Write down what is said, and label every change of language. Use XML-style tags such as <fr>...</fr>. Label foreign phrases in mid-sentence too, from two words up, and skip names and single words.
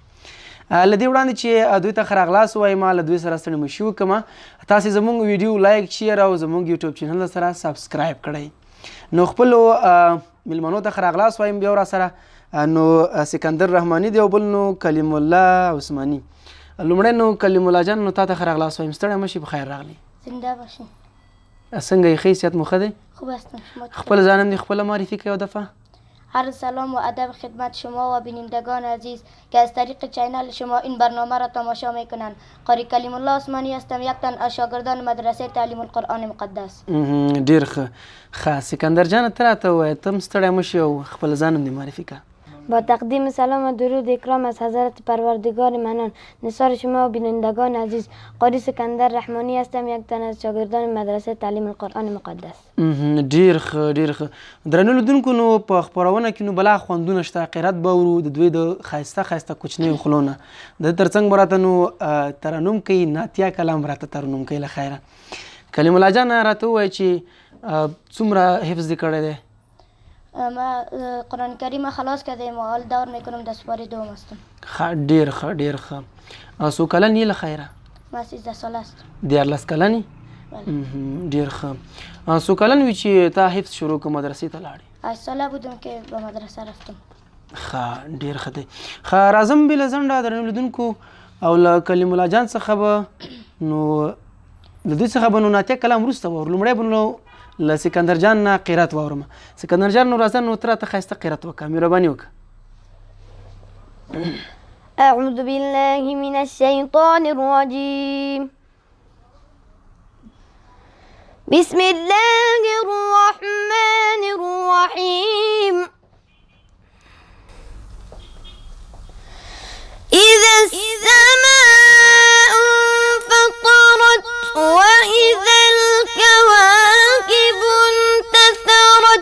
<ps>له دې وړاندې چې دوی ته ښه راغلاست وایم له دوی سره ستړي مشي وکړم تاسې زموږ ویډیو</ps> <en>like share</en> <ps>او زموږ</ps> <en>YouTube channel</en> <ps>سره سبسکرایب کړئ نو خپلو میلمنو ته ښه راغلاست وایم بیا راسره نو سکندر رحماني دی او بل نو کلیم الله عثماني لومړی نو کلیم الله جان نو تا ته ښه راغلاست وایم ستړی مشي په خیر راغلی</ps> <fa>زنده باشین</fa> <ps>څنګه یې ښه صحت مو ښه دی</ps> <fa>خوب هستم شما</fa> <ps>خپل ځانم دې خپله معرفي کړئ یو دفعه</ps> <fa>عرض سلام و ادب خدمت شما و بینندگان عزیز که از طریق چینل شما این برنامه را تماشا میکنند قاری کلیم الله عثمانی هستم یک تن از شاگردان مدرسه تعلیم القرآن مقدس</fa> <ps>ډیر ښه سکندر جان ته راته ووایه ته هم ستړی مشي او خپل ځانم دې معرفي کړه</ps> <fa>با تقدیم سلام و درود اکرام از حضرت پروردگار منان نثار شما و بینندگان عزیز قاری سکندر رحمانی هستم یک تن از شاگردان مدرسه تعلیم القرآن مقدس</fa> <ps>ډیر ښه درنو لیدونکو نو په خپرونه کې نو بلا خوندونه شته قرات به ورو د دوی د ښایسته کوچنیو خلونه د تر څنګ به راته نو ترنم کوي نعتیه کلام راته ترنم کوي له خیره کلیم الله جان راته ووایه چې څومره حفظ دې کړی دی</ps> <fa>ما قرآن کریم خلاص کردیم و حال دور میکنم در سپاره دوم هستم</fa> <ps>ډیر ښه څو کلن یې له خیره</ps> <fa>ما 13 ساله هستم</fa> <ps>14 کلن ډیر ښه څو کلن وي چې تا حفظ شروع کړه مدرسې ته لاړې</ps> <fa>8 ساله بودم که به مدرسه رفتم</fa> <ps>ښه ډیر ښه دی ښه راځم بله ځنډه درنو لیدونکو او له کلیم الله جان څخه به نو له دوی څخه به نو نعتیه کلام وروسته واورو لومړی به نو له سکندر جان نه قرات واورم سکندر جان نو راځه نو ته راته ښایسته قرات وکړه مهرباني وکړه</ps> <ar>أعوذ بالله من الشيطان الرجيم بسم الله الرحمن الرحيم إذا السماء انفطرت وإذا الكواكب انتثرت</ar>